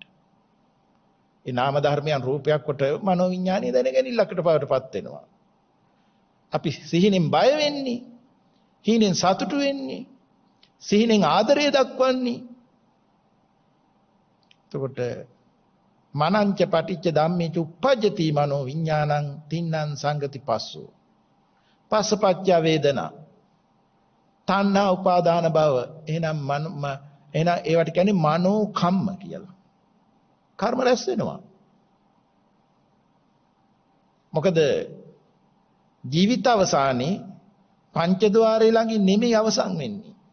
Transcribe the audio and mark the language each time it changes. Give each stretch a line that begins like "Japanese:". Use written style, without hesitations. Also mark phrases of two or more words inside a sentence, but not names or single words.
Sinhala: ඒ නාම ධර්මයන් රූපයක් කොට මනෝ විඥාණය දැනගැනිල්ලකට පවටපත් වෙනවා. අපි සිහිනෙන් බය වෙන්නේ, හීනෙන් සතුටු වෙන්නේ, සිහිනෙන් ආදරය දක්වන්නේ.
Pali: එතකොට මනංච පටිච්ච ධම්මේච uppajjati මනෝ විඥානං තින්නම් සංගති පස්සෝ. පස්සපච්ච වේදනා. තණ්හා උපාදාන භව.
Sinhala: එහෙනම් ඒවට කියන්නේ මනෝ කම්ම කියලා. කර්ම රැස් වෙනවා. මොකද ජීවිත අවසානයේ පංචද්වාරය ළඟින් නෙමෙයි අවසන් වෙන්නේ.